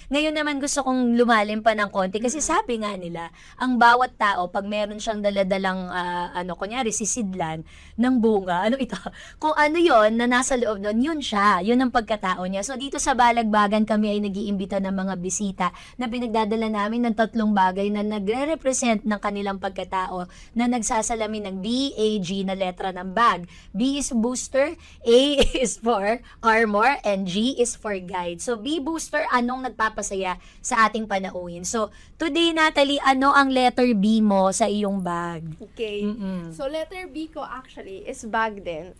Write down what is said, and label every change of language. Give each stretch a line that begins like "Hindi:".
Filipino: Ngayon naman gusto kong lumalim pa ng konti kasi sabi nga nila, ang bawat tao, pag meron siyang daladalang, kunyari, sisidlan ng bunga, ano ito? Kung ano yon na nasa loob nun, yun siya. Yun ang pagkatao niya. So, dito sa Balagbagan, kami ay nag-iimbita ng mga bisita na pinagdadala namin ng 3 bagay na nagre-represent ng kanilang pagkatao na nagsasalamin ng BAG na letra ng bag.
English: B is booster, A is for armor, and G is for guide.
Filipino: So, B booster, anong nagpapasaya sa ating panauhin?
English: So, today,
Filipino: Natalie, ano ang letter B mo sa iyong bag? Okay. So, letter B ko actually is bag din.